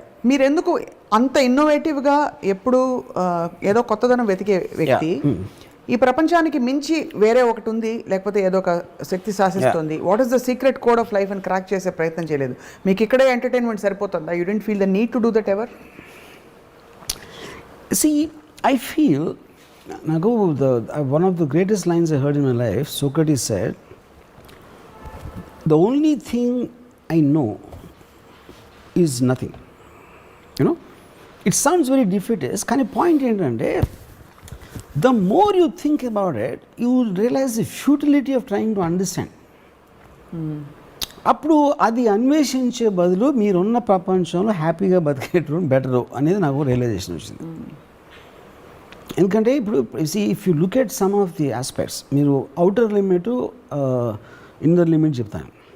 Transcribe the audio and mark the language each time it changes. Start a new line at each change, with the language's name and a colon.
Telugu: మీరెందుకు అంత ఇన్నోవేటివ్గా ఎప్పుడు ఏదో కొత్తదనం వెతికే వ్యక్తి, ఈ ప్రపంచానికి మించి వేరే ఒకటి ఉంది లేకపోతే ఏదో ఒక శక్తి శాసిస్తుంది,
English: what is the secret code of life
Telugu: అని క్రాక్ చేసే ప్రయత్నం చేయలేదు? మీకు ఇక్కడే ఎంటర్టైన్మెంట్ సరిపోతుందా?
English: You don't feel the need to do that ever? See, I feel, Nagu, one of the greatest lines I heard in my life, Socrates said, the only thing I know is nothing. You know, it sounds very defeatist. Kind of point
Telugu: ఏంటంటే,
English: the more you think about it, you will realize the futility of trying to understand.
Telugu: అప్పుడు అది అన్వేషించే బదులు మీరున్న ప్రపంచంలో హ్యాపీగా బతికేటం better అనేది నాకు realisation వచ్చింది. ఎందుకంటే ఇప్పుడు
English: If you look at some of the aspects, మీరు outer limit inner limit చెప్తాను.